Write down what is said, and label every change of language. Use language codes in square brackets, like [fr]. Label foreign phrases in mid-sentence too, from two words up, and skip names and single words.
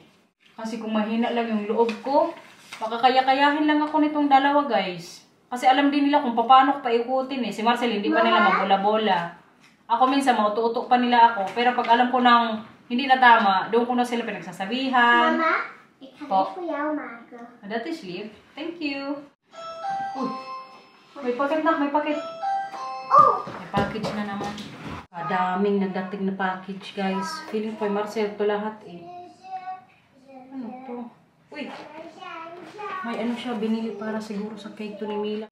[tl] Kasi kung mahina lang yung loob ko, makakaya-kayahin lang ako nitong dalawa [en] guys. [tl] Kasi alam din nila kung paano ko paikutin eh. Si Marcel hindi pa nila mabola-bola. Ako minsan mauto-uto pa nila ako. Pero pag alam ko nang hindi na tama, doon ko na sila pinagsasabihan. Mama, [nl] ik ga dit voor jou maken. Dat is lief. [en] Thank you. [tl] Uy. May packet na, may packet. Oh! May package na naman. Daming nagdating na package, guys. Feeling ko, Marcel, to lahat eh. Ano to? Uy! May siya, binili para siguro sa cake to ni Mila.